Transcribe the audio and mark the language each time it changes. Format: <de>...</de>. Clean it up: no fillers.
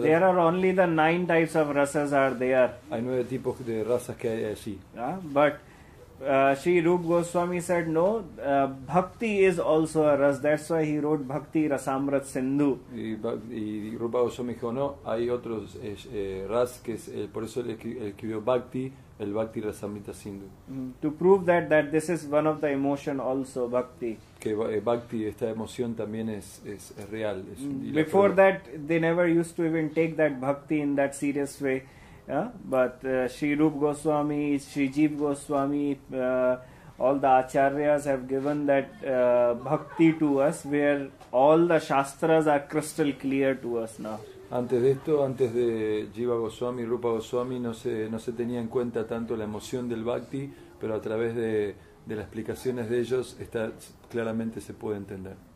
<en>there are only the 9 types of rasas are there.</en> <es>Hay 9 tipos de razas que hay allí.</es> <en>But Sri Rup Goswami said no, bhakti is also a ras. That's why he wrote Bhakti Rasamrat Sindhu.</en> <es>Y Rupa Goswami dijo no, hay otros ras que es, por eso él escribió Bhakti, el Bhakti Rasamrita Sindhu.</es> <en>To prove that this is one of the emotion also, Bhakti.</en> <es>Que Bhakti, esta emoción también es real.</es> <en>Before that, they never used to even take that Bhakti in that serious way. But Sri Rup Goswami, Sri Jeev Goswami, all the Acharyas have given that Bhakti to us, where all the Shastras are crystal clear to us now.</en> <es>Antes de esto, antes de Jiva Goswami, Rupa Goswami, no se tenía en cuenta tanto la emoción del Bhakti, pero a través de las explicaciones de ellos claramente se puede entender.</es>